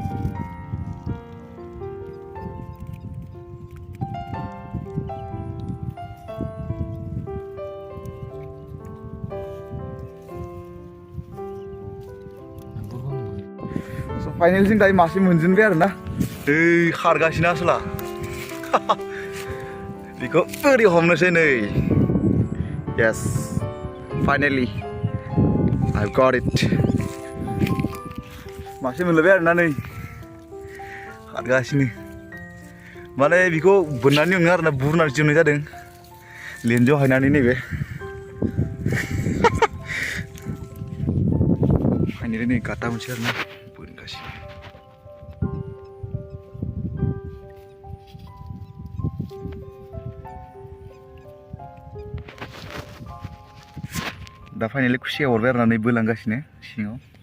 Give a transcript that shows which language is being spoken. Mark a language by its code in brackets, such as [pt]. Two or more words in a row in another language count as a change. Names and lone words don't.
[en] So finally [brx] जों दायो मासे मोनजेनबाय आरोना खारगासिनो आसोला बेखौ ओरै हमनोसै नै [en] Yes finally I've got it [brx] मासे मोनलायबाय आरोना नै खारगासिनो माने बेखौ बोननानै नङा आरोना बुरनानै जोबनाय जादों लेन्जाव हायनानै नैबे फाइनालि नै गाता मोनसे आरोना बोनगासिनो दा फाइनालि खुसिया हरबाय आरोना नै बोलांगासिनो सिङाव